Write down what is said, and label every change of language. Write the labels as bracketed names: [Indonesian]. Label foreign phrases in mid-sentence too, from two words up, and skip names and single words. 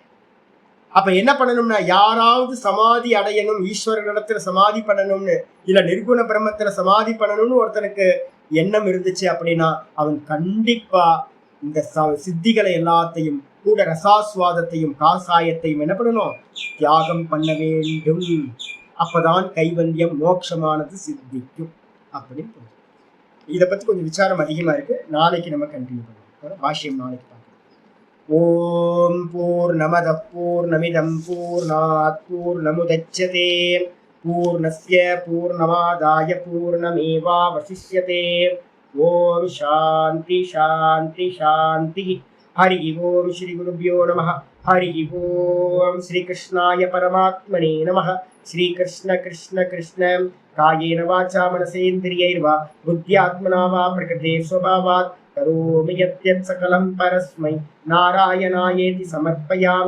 [Tamil] அப்ப என்ன பண்ணணும்னா யாராவது சமாதி அடையணும், ஈஸ்வரனிடத்துல சமாதி பண்ணணும்னு, இல்ல நிர்குண பிரம்மத்துல சமாதி பண்ணணும்னு ஒருத்தனுக்கு எண்ணம் இருந்துச்சு அப்படின்னா அவன் கண்டிப்பா இந்த சித்திகளை எல்லாத்தையும் கூட ரசாஸ்வாதத்தையும் காசாயத்தையும் என்ன பண்ணணும்? தியாகம் பண்ண வேண்டும். அப்பதான் கைவல்யம் மோட்சமானது சித்திக்கும். அப்படின்னு புரிஞ்சு. இதை பத்தி கொஞ்சம் விசாரம் அதிகமா இருக்கு. நாளைக்கு நம்ம கண்டினியூ பண்ணுவோம். பாஷ்யம் நாளைக்கு பார்க்கலாம். [Sanskrit] ॐ पूर्णमदः पूर्णमिदं पूर्णात् पूर्णमुदच्यते पूर्णस्य पूर्णमादाय पूर्णमेवावशिष्यते. ॐ शान्ति शान्ति शान्ति. हरि ॐ श्री गुरुभ्यो नमः. हरि ॐ श्री कृष्णाय परमात्मने नमः. श्री कृष्ण कृष्ण कृष्ण कायेन वाचा मनसेन्द्रियैर्वा बुद्ध्यात्मना वा प्रकृते स्वभावात् करोमि यद्यत् सकलं परस्मै नारायणायेति समर्पयामि.